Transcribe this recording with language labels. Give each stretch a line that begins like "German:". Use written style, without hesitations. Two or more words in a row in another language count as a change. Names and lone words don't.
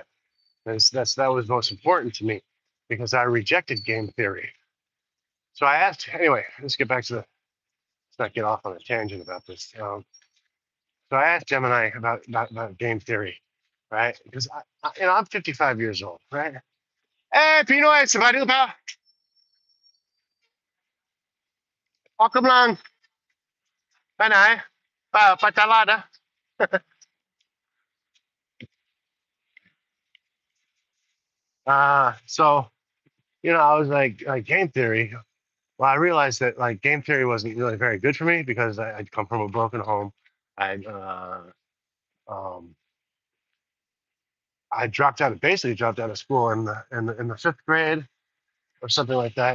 English: That was most important to me because I rejected game theory. So I asked anyway. Let's get back to the. Let's not get off on a tangent about this. So I asked Gemini about game theory, right? Because I'm 55 years old, right?
Filipino: Eh, Pinoy, sabay pa.
Thai: ออกกำลังไปไหนไปตลาดนะ
English: So I was like game theory. Well, I realized that like game theory wasn't really very good for me because I'd come from a broken home. I um, I basically dropped out of school in the fifth grade or something like that.